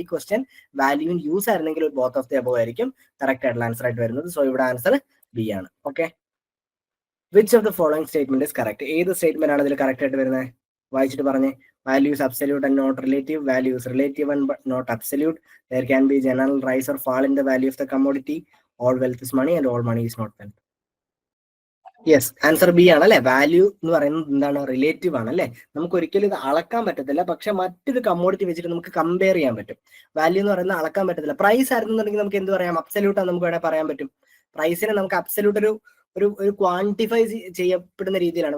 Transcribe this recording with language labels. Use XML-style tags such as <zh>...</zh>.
<ml>ഈ question value in use ആയിരുന്നെങ്കിൽ both of the above ആയിരിക്കും കറക്റ്റ് ആയിട്ടുള്ള ആൻസർ ആയിട്ട് വരുന്നത്. സോ ഇവിടെ ആൻസർ ബി ആണ്. Okay,</ml> <en>Which of the following statement is correct?</en> <ml>ഏത് സ്റ്റേറ്റ്മെന്റ് ആണ് ഇതിൽ കറക്റ്റ് ആയിട്ട് വരുന്നത്? വായിച്ചിട്ട് പറഞ്ഞേ.</ml> <en>Value is absolute and not relative. Value is relative and but not absolute. There can be general rise or fall in the value of the commodity. All wealth is money and all money is not wealth.</en> <ml>Yes, answer B ആണ് അല്ലെ. Value എന്ന് പറയുന്നത് എന്താണ്? Relative ആണ് അല്ലെ. നമുക്ക് ഒരിക്കലും ഇത് അളക്കാൻ പറ്റത്തില്ല, പക്ഷെ മറ്റൊരു കമ്മോഡിറ്റി വെച്ചിട്ട് നമുക്ക് കമ്പയർ ചെയ്യാൻ പറ്റും. വാല്യൂ എന്ന് പറയുന്നത് അളക്കാൻ പറ്റത്തില്ല. പ്രൈസ് ആയിരുന്നുണ്ടെങ്കിൽ നമുക്ക് എന്ത് പറയാം? അബ്സല്യൂട്ട് ആണ് നമുക്ക് വേണമെങ്കിൽ പറയാൻ പറ്റും. പ്രൈസിനെ നമുക്ക് അബ്സല്യൂട്ട് ഒരു ക്വാണ്ടിഫൈ ചെയ്യപ്പെടുന്ന രീതിയിലാണ്.</ml>